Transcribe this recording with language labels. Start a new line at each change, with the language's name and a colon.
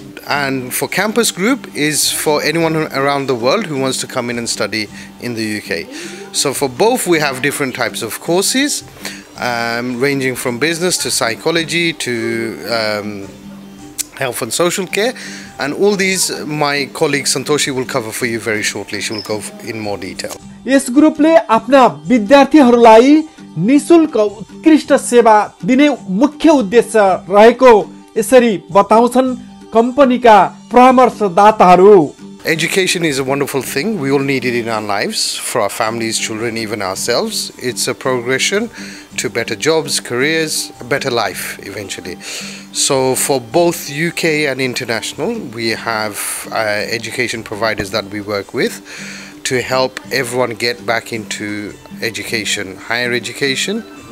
English: And for Campus Group is for anyone around the world who wants to come in and study in the UK. So for both we have different types of courses, ranging from business to psychology to health and social care, and all these my colleague Santoshi will cover for you very shortly. She will go in more detail.
Nepali: यस ग्रुपले आफ्ना विद्यार्थीहरूलाई निशुल्क उत्कृष्ट सेवा दिने मुख्य उद्देश्य रहेको यसरी बताउँछन् कम्पनीका परामर्शदाताहरू।
English: Education is a wonderful thing. We all need it in our lives, for our families, children, even ourselves. It's a progression to better jobs, careers, a better life eventually. So for both UK and international, we have education providers that we work with to help everyone get back into education, higher education.